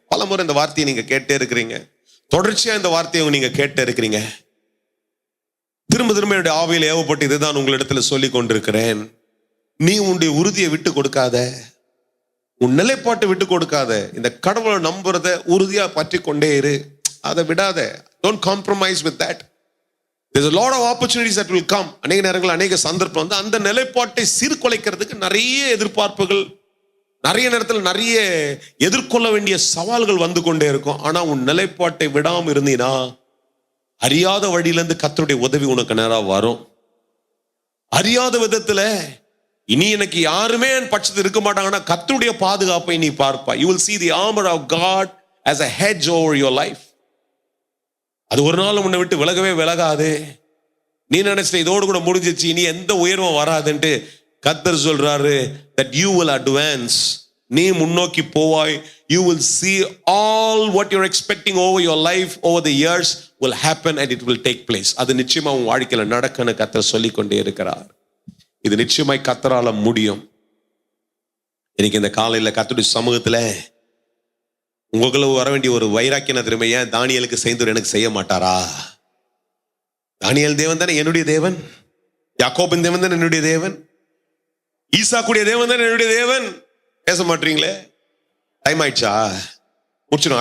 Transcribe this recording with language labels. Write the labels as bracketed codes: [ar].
[ta] பல முறை இந்த வார்த்தையை நீங்க கேட்டே இருக்கிறீங்க. தொடர்ச்சியா இந்த வார்த்தையை நீங்க கேட்டே இருக்கிறீங்க. திரும்ப திரும்ப என்னுடைய ஆவியில் ஏவப்பட்டு இதுதான் உங்களிடத்துல சொல்லி கொண்டிருக்கிறேன். நீ உன்னுடைய உறுதியை விட்டு கொடுக்காத, உன் நிலைப்பாட்டை விட்டு கொடுக்காத. இந்த கடவுளை நம்புறத உறுதியா பற்றி கொண்டே இரு, அதை விடாத. [en] Don't compromise with that. There's a lot of opportunities that will come. [ta] அநேக நேரங்கள் அநேக சந்தர்ப்பம் வந்து அந்த நிலைப்பாட்டை சீர்குலைக்கிறதுக்கு நிறைய எதிர்பார்ப்புகள், நிறைய நேரத்தில் நிறைய எதிர்கொள்ள வேண்டிய சவால்கள் வந்து கொண்டே இருக்கும். ஆனா உன் நிலைப்பாட்டை விடாம இருந்தீனா அறியாத வழியிலிருந்து கர்த்தருடைய உதவி உனக்கு நேரா வரும். அறியாத விதத்துல இனி எனக்கு யாருமே என் பட்சத்தில் இருக்க மாட்டாங்கன்னா கர்த்தருடைய பாதுகாப்பை நீ பார்ப்பா. [en] You will see the armor of God as a hedge over your life. [ta] அது ஒரு நாள் உன்னை விட்டு விலகவே விலகாது. நீ நினைச்சிட்ட இதோடு கூட முடிஞ்சிச்சு, இனி எந்த உயர்வும் வராதுன்ட்டு கர்த்தர் சொல்றாரு [en] that you will advance. [ta] நீ முன்னோக்கி போவாய். [en] You will see all what you're expecting over your life over the years will happen and it will take place. [ta] அது நிச்சயமா உன் வாழ்க்கையில நடக்கன்னு கர்த்தர் சொல்லிக் கொண்டே இருக்கிறார். இது நிச்சயமாய் கர்த்தரால முடியும். இன்னைக்கு இந்த காலையில கர்த்தருடைய சமூகத்துல உங்களுக்கு வர வேண்டிய ஒரு வைராக்கியம் திரும்ப, ஏன் தானியேலுக்கு செய்தவர் எனக்கு செய்ய மாட்டாரா? தானியேல் தேவன் தானே என்னுடைய தேவன், யாக்கோபின் தேவன் தானே என்னுடைய தேவன், ஈசாக்குடைய தேவன் தானே என்னுடைய தேவன். பேச மாட்டீங்களே? டைம் ஆயிடுச்சா? முடிச்சிடும்.